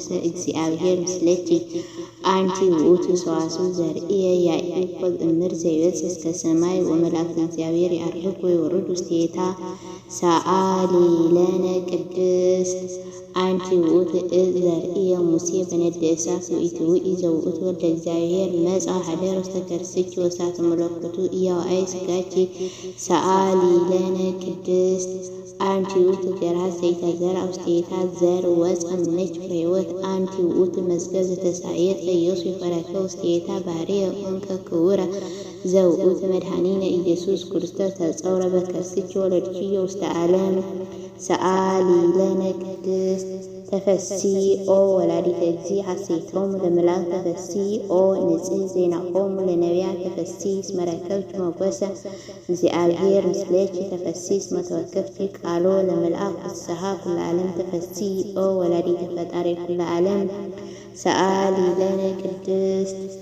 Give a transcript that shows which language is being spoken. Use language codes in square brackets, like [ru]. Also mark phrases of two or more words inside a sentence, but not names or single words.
[gez] እግዚአብሔር ምስለኪ አንቲ ውእቱ ሰዋስው ዘርእየ ያዕቆብ እምር ዘይበጽሕ እስከ ሰማይ ወመላእክተ እግዚአብሔር ያዕርጉ ወይወርዱ ውስቴታ ሰአሊ ለነ ቅድስት አንቲ ውእቱ እፅ ዘርእየ ሙሴ በነደ እሳት ወኢትውኢ ዘውእቱ ወልደ እግዚአብሔር መጽአ ኀደረ ውስተ ከርሥኪ ወእሳተ መለኮቱ ኢያዋኢ ሥጋኪ ሰአሊ ለነ ቅድስት አንቲ ውእቱ ገርሐ ዘይተዘርአ ውስቴታ ዘር ወፅአ እምኔኪ ፍሬ ሕይወት አንቲ ውእቱ መዝገብ ዘተሳየጠ ዮሴፍ በረከ ውስቴታ ባሕርየ ኮንከ ክቡረ ዘውእቱ መድኃኒነ ኢየሱስ ክርስቶስ ተጸውረ በከርሥኪ ወለድኪዮ ውስተ ዓለም ሰአሊ ለነ ቅድስት ተፈሲ ኦ ወላዲተ እግዚእ ሐሴቶሙ ለመላእክት ተፈሲ ኦ ንጽሕ ዜናሆሙ ለነቢያት ተፈሲ እስመ ረከብኪ ሞገሰ እግዚአብሔር ምስሌኪ ተፈሲ እስመ ተወከፍኪ ቃሎ ለመልአክ ፍስሓ ኩለ ዓለም ተፈሲ ኦ ወላዲተ ፈጣሪ ኩለ ዓለም ሰአሊ ለነ ቅድስት